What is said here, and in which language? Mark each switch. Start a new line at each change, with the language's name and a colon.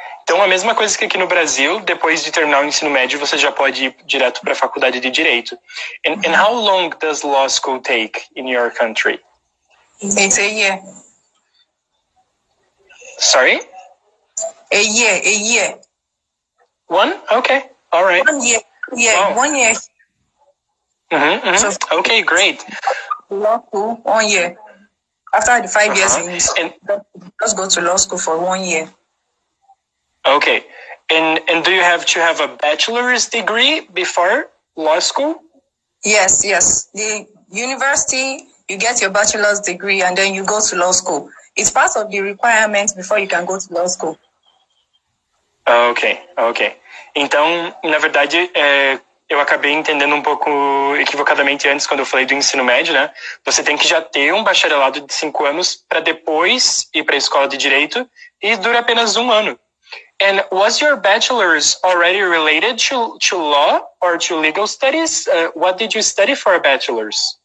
Portuguese: Então, a mesma coisa que aqui no Brasil, depois de terminar o ensino médio, você já pode ir direto para a faculdade de Direito.
English: And how long does law school take in your country? It's a year. Sorry? A year. One? Okay. All right. 1 year. Yeah, wow. 1 year. So, okay, great. Law school, 1 year. After the 5 years, you just go to law school for 1 year. Okay. And do you have to have a bachelor's degree before law school? Yes. The university, you get your bachelor's degree and then you go to law school. It's part of the requirements before you can go to law school. Ok.
Portuguese: Então, na verdade, eu acabei entendendo um pouco equivocadamente antes, quando eu falei do ensino médio, né? Você tem que já ter um bacharelado de 5 anos para depois ir para a escola de Direito, e dura apenas 1 ano.
English: And was your bachelor's already related to law or to legal studies? What did you study for a bachelor's?